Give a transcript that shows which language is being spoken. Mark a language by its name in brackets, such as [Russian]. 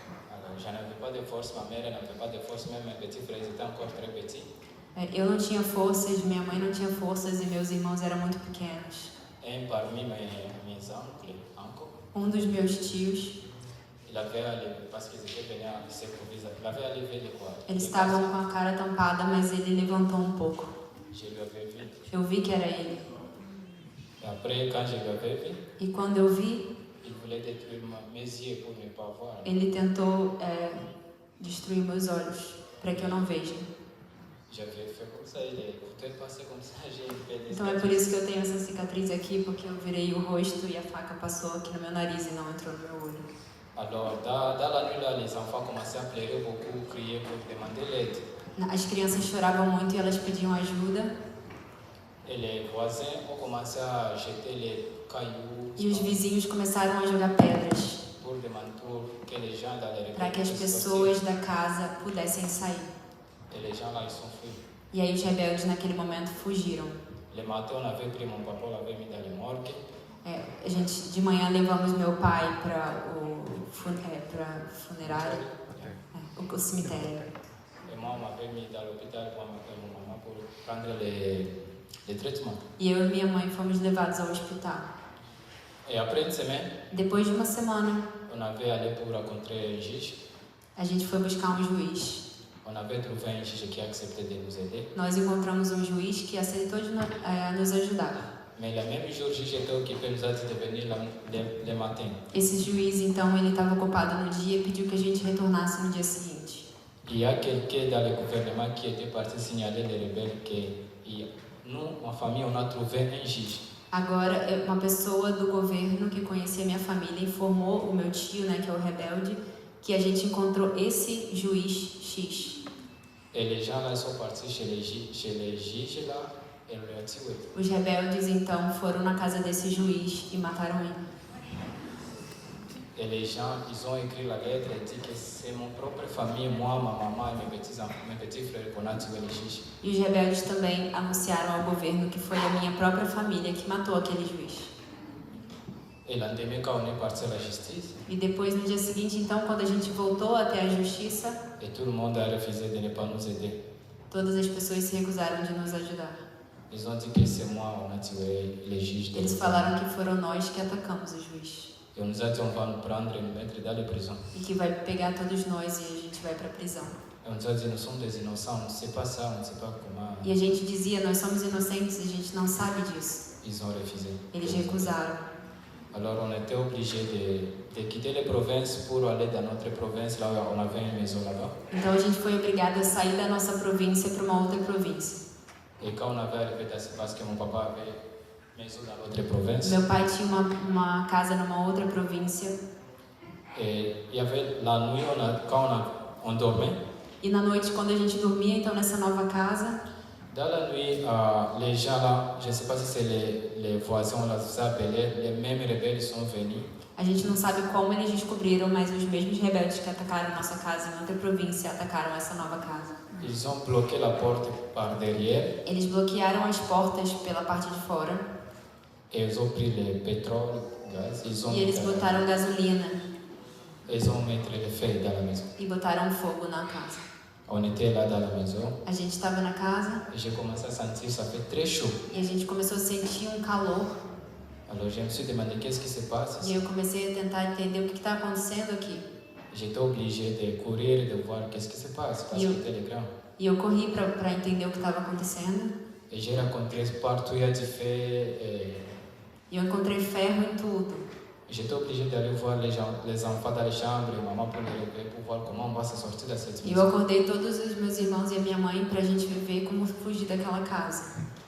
[French] Alors je n'avais pas de force, ma mère n'avait pas de force, même mes petits frères étaient encore très petits. [Portuguese] Eu não tinha forças, minha mãe não tinha forças e meus irmãos eram muito pequenos. [French] Un parmi mes oncles, [Portuguese] Dos meus tios, [French] il avait allé, parce qu'ils étaient venus à s'improviser, il avait allé vers les quoi. [Portuguese] eles estavam com a cara tampada, mas ele levantou um pouco. [French] Je lui avais vu. [Portuguese] Eu vi que era ele. [French] Et après, quand je lui avais vu, [Portuguese] E quando eu vi, [French] il voulait détruire mes yeux pour ne pas voir. [Portuguese] ele tentou destruir meus olhos, para que eu não veja. [French] J'avais fait comme ça, il est peut-être passé comme ça, j'ai fait des [Portuguese] Então é por isso que eu tenho essa cicatriz aqui, porque eu virei o rosto e a faca passou aqui no meu nariz e não entrou no meu olho. [French] Alors, dans la nuit, là, les enfants commençaient à pleurer beaucoup, crier pour demander l'aide. [Portuguese] As crianças choravam muito e elas pediam ajuda. [French] Et les voisins ont commencé à jeter les cailloux [Portuguese] E os vizinhos começaram a jogar pedras [French] pour que les gens dans les [Portuguese] para que as pessoas da casa pudessem sair. [French] Et les gens là, ils sont fuis. [Portuguese] E aí os rebeldes naquele momento fugiram. [French] Le matin, on avait pris mon papa, on l'avait mis dans les morgues. [Portuguese] A gente de manhã levamos meu pai para o funerário, o cemitério. [French] Et moi, on m'avait mis dans l'hôpital pour mon maman pour prendre les traitements. [Portuguese] E eu e minha mãe fomos levados ao hospital. [French] Et après une semaine, [Portuguese] Depois de uma semana, [French] on avait allé pour rencontrer un juge. [Portuguese] a gente foi buscar um juiz. [French] On avait trouvé un juge qui acceptait de nous aider. [Portuguese] Nós encontramos um juiz que aceitou de nos ajudar. [French] Mais le même jour, le juge était occupé, nous a dit de venir le matin. [Portuguese] Esse juiz, então, ele estava ocupado no dia e pediu que a gente retornasse no dia seguinte. [French] Il y a quelqu'un dans le gouvernement qui était parti signaler les rebelles que nous, ma famille, on a trouvé un juge. [Portuguese] Agora, uma pessoa do governo que conhecia minha família informou o meu tio, né, que é o rebelde, que a gente encontrou esse juiz X. [French] Et les gens là sont partis chez les juges là et l'ont tué. [Portuguese] Os rebeldes, então, foram na casa desse juiz e mataram ele. [French] Et les gens, ils ont écrit la lettre et dit que c'est mon propre famille, moi, ma maman et mes petits frères qu'on a tué les juges. [Portuguese] E os rebeldes também anunciaram ao governo que foi a minha própria família que matou aquele juiz. [French] Et le lendemain, quand on est parti à la justice, [Portuguese] E depois, no dia seguinte, então, quando a gente voltou até a justiça, [French] et tout le monde a refusé de ne pas nous aider. [Portuguese] todas as pessoas se recusaram de nos ajudar. [French] Ils ont dit que c'est moi, on a tué les juges. [Portuguese] Eles falaram que foram nós que atacamos o juiz. [French] Et on nous a dit on va nous prendre et nous mettre dans les prisons. [Portuguese] E que vai pegar todos nós e a gente vai para a prisão. [French] Et on nous a dit nous sommes des innocents, on ne sait pas ça, on ne sait pas comment. [Portuguese] E a gente dizia, nós somos inocentes, a gente não sabe disso. [French] Ils ont refusé. [Portuguese] Eles recusaram. [French] Alors on était obligé de quitter les provinces pour aller dans notre province, là où on avait une maison là-bas. [Portuguese] Então a gente foi obrigado a sair da nossa província para uma outra província. [French] Et quand on avait arrivé dans parce que mon papa avait une maison dans l'autre province, [Portuguese] Meu pai tinha uma casa numa outra província [French] et il y avait la nuit, quand on dormait, [Portuguese] e na noite quando a gente dormia então nessa nova casa, [French] dans la nuit, les gens là, je ne sais pas si c'est les voisins, là, ça appelait, les mêmes rebelles sont venus. [Portuguese] a gente não sabe como eles descobriram, mas os mesmos rebeldes que atacaram nossa casa em outra província atacaram essa nova casa. [French] Ils ont bloqué la porte par derrière [Portuguese] Eles bloquearam as portas pela parte de fora [French] et ils ont pris le pétrole, gaz, [Portuguese] e eles botaram gasolina [French] ils ont mis le feu dans la maison. [Portuguese] e botaram fogo na casa. [French] On était là dans la maison [Portuguese] A gente estava na casa [French] et j'ai commencé à sentir ça fait très chaud. [Portuguese] e a gente começou a sentir um calor [French] Alors je me suis demandé qu'est-ce qui se passe [Portuguese] e [French] ici. [Portuguese] eu comecei a tentar entender o que está acontecendo aqui. [French] J'étais obligé de courir, de voir qu'est-ce qui se passe parce que c'était le grand. [Portuguese] E eu corri para entender o que estava acontecendo [French] Et j'ai rencontré partout il y a du feu. Et [Portuguese] e eu encontrei ferro em tudo. [French] j'étais obligé d'aller voir les enfants dans les chambres, maman pour les réveiller, pour voir comment on va se sortir de cette [Portuguese] E eu [French] maison. [Portuguese] acordei todos os meus irmãos e a minha mãe para a gente ver como fugir daquela casa.